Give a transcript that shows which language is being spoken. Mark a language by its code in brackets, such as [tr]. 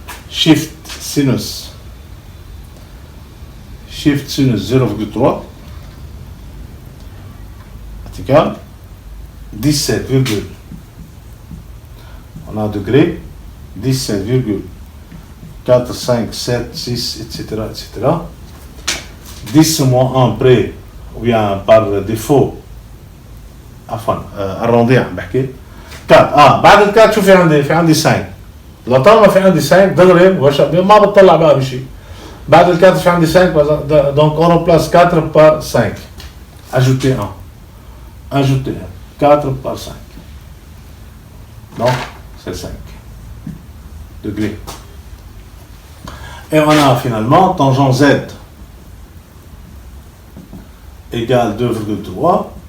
[fr] Shift sinus 0,3 est égal 17, on a degré 17,4, 5, 7, 6, etc. etc. 10 moins 1 près ou bien par défaut arrondi [ar] عم بحكي [fr] 4. [ar] بعد ال 4 شو في عندي؟ في عندي 5. لو طالما في عندي 5 دغري ما بتطلع بقى بشيء. بعد ال 4 في عندي 5 [fr] donc on remplace 4 par 5. Ajouter 1. 4 par 5. Donc, c'est 5 degrés. Et on a finalement tangent Z égale 2,3.